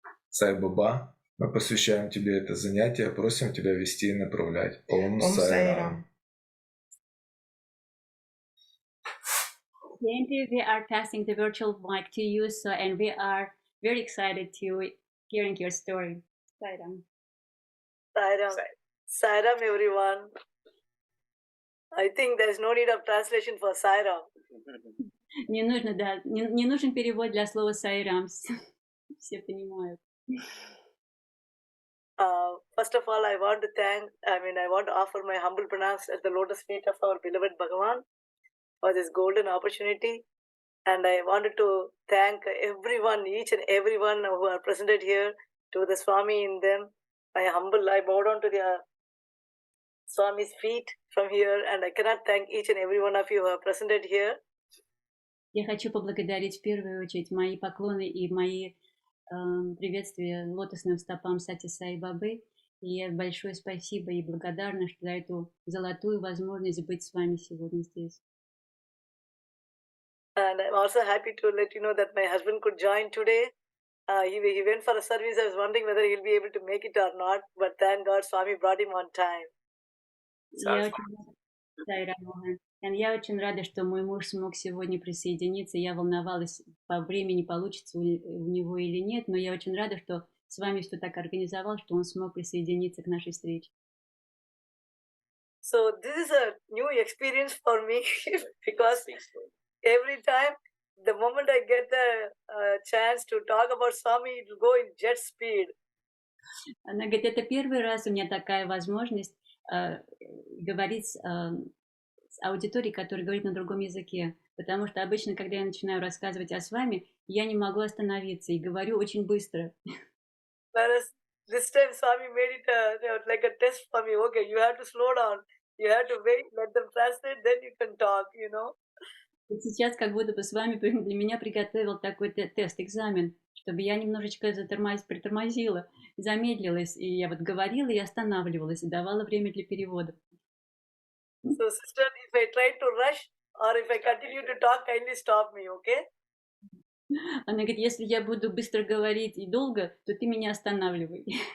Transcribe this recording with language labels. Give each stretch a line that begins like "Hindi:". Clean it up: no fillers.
Russian: Сай Баба, мы посвящаем тебе это занятие, просим тебя вести и направлять. Ом Сайрам.
English: Jayanti, we are passing the virtual mic to you, and we are very excited to hearing your story. Sairam. Sairam. Sairam, everyone. I think there's no need of translation for Sairam.
Russian: Не нужен перевод для слова Сайрам. Все понимают.
English: First of all, I want to offer my humble pranams at the lotus feet of our beloved Bhagavan for this golden opportunity. And I wanted to thank everyone, each and everyone who are presented here, to the Swami in them. I bow down to the Swami's feet from here, and I cannot thank each and every one of you who are presented here.
Russian: Я хочу поблагодарить в первую очередь мои поклоны и мои приветствия лотосным стопам Сатьи Саи Бабы. И большое спасибо и благодарна за эту золотую возможность быть с вами сегодня здесь.
English: And I'm also happy to let you know that my husband could join today. He went for a service. I was wondering whether he'll be able to make it or not, but thank God Swami brought him on time.
Russian: Я очень рада, что мой муж смог сегодня присоединиться. Я волновалась по времени, получится у него или нет, но я очень рада, что с вами все так организовал, что он смог присоединиться к нашей встрече.
English: So this is a new experience for me because every time, the moment I get the chance to talk about Swami, it will go in jet speed.
Russian: Она говорит, это первый раз у меня такая возможность говорить с аудиторией, которая говорит на другом языке. Потому что обычно, когда я начинаю рассказывать о Свами, я не могу остановиться и говорю очень быстро.
English: Whereas this time Swami made it like a test for me. Okay, you have to slow down. You have to wait, let them translate, then you can talk, you know.
Russian: Вот сейчас как будто бы с вами для меня приготовил такой тест, экзамен, чтобы я немножечко притормозила, замедлилась, и я вот говорила и останавливалась, и давала время для перевода.
English: So, sister, if I try to rush or if I continue to talk, kindly stop me, okay?
Russian: Она говорит, если я буду быстро говорить и долго, то ты меня останавливай.